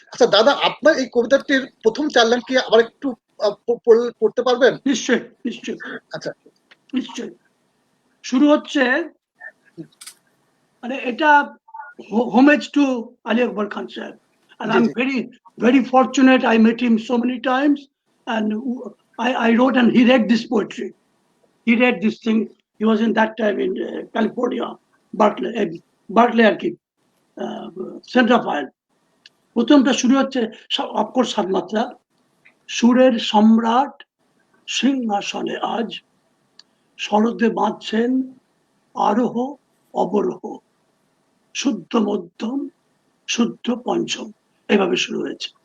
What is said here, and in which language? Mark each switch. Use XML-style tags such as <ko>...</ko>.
<bn>আচ্ছা দাদা, আপনার এই কবিতাটির প্রথম 4 লাইন কি আবার একটু পড়তে পারবেন? নিশ্চয়ই নিশ্চয়ই। আচ্ছা নিশ্চয়ই। শুরু হচ্ছে, মানে এটা</bn> <en>homage to Ali Akbar Khan sahab, and I'm very fortunate. I met him so many times, and I wrote and he read this poetry. He read this thing. He was in that time in California, Berkeley আর কি। সেন্ট্রাফাইল।</en> <bn>প্রথমটা শুরু হচ্ছে of course সাতমাত্রা, সুরের সম্রাট সিংহাসনে আজ, শরদে বাঁধছেন আরোহ অবরোহ, শুদ্ধ মধ্যম শুদ্ধ পঞ্চম, এইভাবে শুরু হয়েছে।</bn>